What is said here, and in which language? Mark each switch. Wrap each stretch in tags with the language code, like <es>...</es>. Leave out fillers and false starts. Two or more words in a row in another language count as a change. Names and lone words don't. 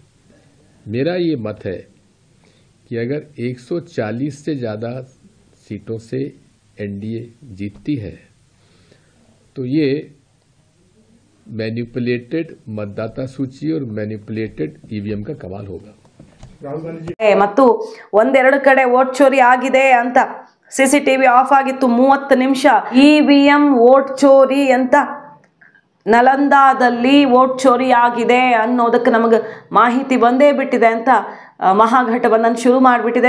<hi>मेरा ये मत है कि अगर 140 से ज़्यादा सीटों से NDA जीतती है तो ये मैनिपुलेटेड मतदाता सूची और मैनिपुलेटेड EVM का कमाल होगा.</hi> <kn>ಮತ್ತು ಒಂದೆರಡು ಕಡೆ</kn> <hi>वोट चोरी</hi> <kn>ಆಗಿದೆ ಅಂತ</kn> <en>CCTV off</en> <kn>ಆಗಿತ್ತು 30 ನಿಮಿಷ. EVM</kn> <hi>वोट चोरी</hi> <kn>ಅಂತ ನಲಂದಾದಲ್ಲಿ</kn> <hi>वोट चोरी</hi> <kn>ಆಗಿದೆ ಅನ್ನೋದಕ್ಕೆ ನಮಗೆ ಮಾಹಿತಿ ಬಂದೇ ಬಿಟ್ಟಿದೆ ಅಂತ ಮಹಾಗಠಬಂಧನ್ ಶುರು ಮಾಡಿಬಿಟ್ಟಿದೆ.</kn>